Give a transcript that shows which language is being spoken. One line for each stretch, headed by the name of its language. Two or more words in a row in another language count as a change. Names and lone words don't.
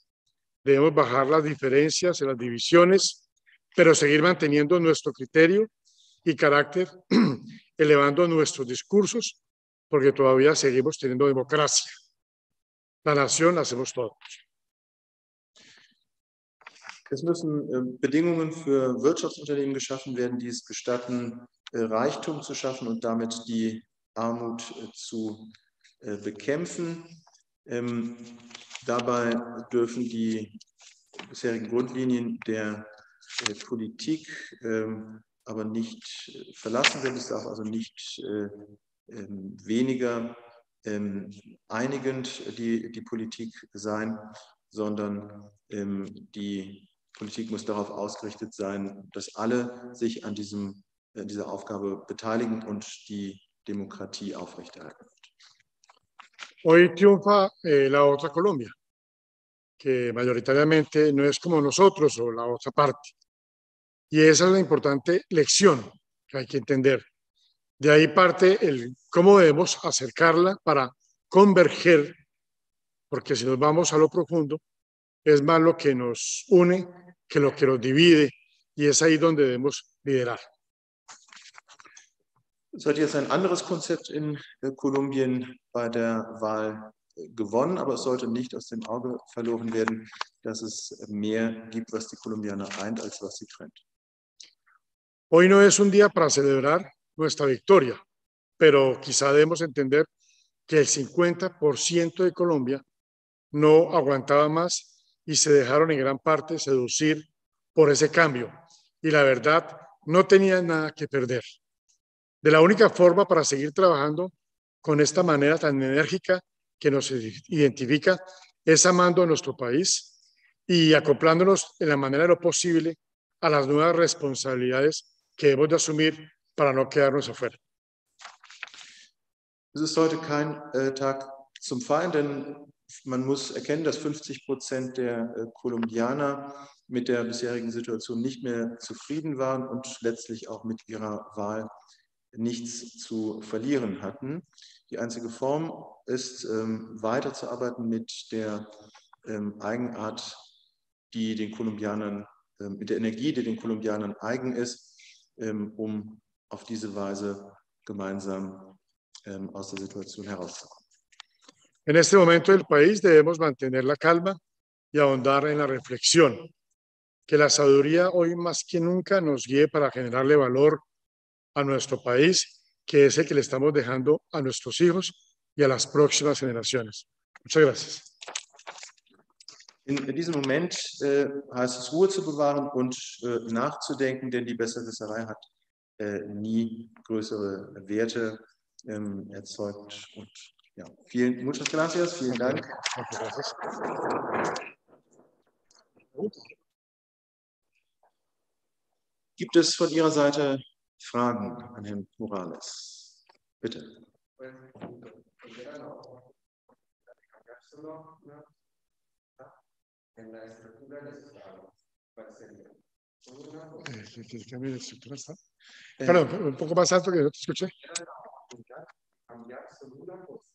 Spanish: Debemos bajar las diferencias y las divisiones, pero seguir manteniendo nuestro criterio y carácter, elevando nuestros discursos, porque todavía seguimos teniendo democracia. La nación la hacemos todos.
German: Es müssen Bedingungen für Wirtschaftsunternehmen geschaffen werden, die es gestatten, Reichtum zu schaffen und damit die Armut zu bekämpfen. Dabei dürfen die bisherigen Grundlinien der Politik aber nicht verlassen werden. Es darf also nicht weniger einigend die Politik sein, sondern die Politik muss darauf ausgerichtet sein, dass alle sich an dieser Aufgabe beteiligen und die Demokratie aufrechterhalten wird.
Spanish: Hoy triunfa la otra Colombia, que mayoritariamente no es como nosotros o la otra parte. Y esa es la importante lección que hay que entender. De ahí parte el cómo debemos acercarla para converger, porque si nos vamos a lo profundo, es más lo que nos une que lo que nos divide, y es ahí donde debemos liderar.
German: Es hat jetzt ein anderes Konzept in Kolumbien bei der Wahl gewonnen, aber es sollte nicht aus dem Auge verloren werden, dass es mehr gibt, was die Kolumbianer eint, als was sie trennt.
Spanish: Hoy no es un día para celebrar nuestra victoria, pero quizá debemos entender que el 50% de Colombia no aguantaba más y se dejaron en gran parte seducir por ese cambio. Y la verdad, no tenían nada que perder. De la única forma para seguir trabajando con esta manera tan enérgica que nos identifica es amando a nuestro país y acoplándonos en la manera de lo posible a las nuevas responsabilidades que debemos de asumir para no quedarnos afuera.
German: Es ist heute kein Tag zum Feiern, denn man muss erkennen, dass 50% der Kolumbianer mit der bisherigen Situation nicht mehr zufrieden waren und letztlich auch mit ihrer Wahl nichts zu verlieren hatten. Die einzige Form ist, weiterzuarbeiten mit der Eigenart, die den Kolumbianern, mit der Energie, die den Kolumbianern eigen ist, um auf diese Weise gemeinsam aus der Situation herauszukommen.
Spanish: En este momento del país debemos mantener la calma y ahondar en la reflexión. Que la sabiduría hoy más que nunca nos guíe para generarle valor a nuestro país, que es el que le estamos dejando a nuestros hijos y a las próximas generaciones. Muchas gracias.
German: In diesem Moment heißt es, Ruhe zu bewahren und nachzudenken, denn die Besserwisserei hat nie größere Werte erzeugt. Und ja,
Spanish: muchas gracias,
German: vielen Dank. Gibt es von Ihrer Seite Fragen an Herrn Morales? Bitte.
Spanish: En la estructura del Estado, ¿cuál sería? ¿El cambio de estructura está? Perdón, un poco más alto que no te escuché. Cambiar solo una cosa.